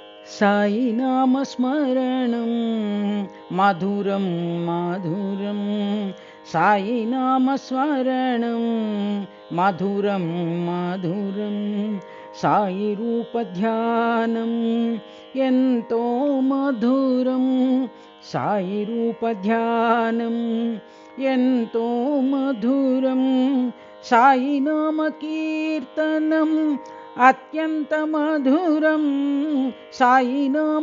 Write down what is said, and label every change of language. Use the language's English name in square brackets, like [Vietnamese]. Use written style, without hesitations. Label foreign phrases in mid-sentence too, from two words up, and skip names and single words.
[Sanskrit] साई नामस्मरणं मधुरं मधुरं साई नामस्मरणं मधुरं मधुरं साई रूपध्यानं [Telugu] ఎంతో మధురం సాయి రూపధ్యానం ఎంతో మధురం సాయి నామ కీర్తనం అత్యంత మధురం సాయి నామ